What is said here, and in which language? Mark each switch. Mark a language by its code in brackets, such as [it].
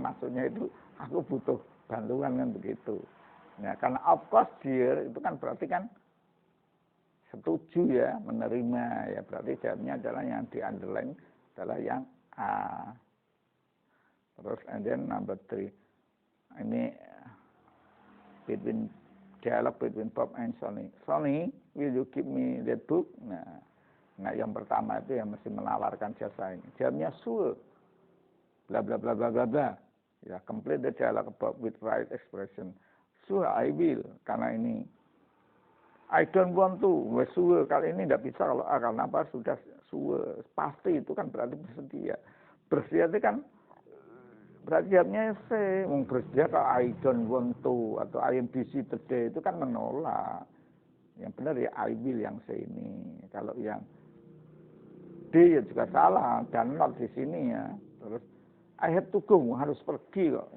[id] Maksudnya itu aku butuh bantuan kan begitu. Nah, karena [en] of course dear [id] itu kan berarti kan setuju ya, menerima ya, berarti jawabnya adalah yang di underline adalah yang A. [en] Terus and then number 3. [id] Ini dialog between Bob and Sonny. [en] Sonny, will you give me that book? [id] Nah, yang pertama itu yang mesti menawarkan jasa ini. Jawabnya sure. [en] Bla bla bla bla bla bla. Ya, complete the dialogue about with right expression. Sure, I will. [id] Karena ini [en] I don't want to. [id] Sure, kali ini tidak bisa kalau karena apa? Sudah sure. Pasti itu kan berarti bersedia. Bersedia itu kan berarti jawabnya C. Bersedia kalau [en] I don't want to [id] atau [en] I am busy today [id] itu kan menolak. Yang benar ya [en] I will [id] yang C ini. Kalau yang D ya juga salah dan not di sini ya. Terus [en] I have to go, [id] harus pergi kok.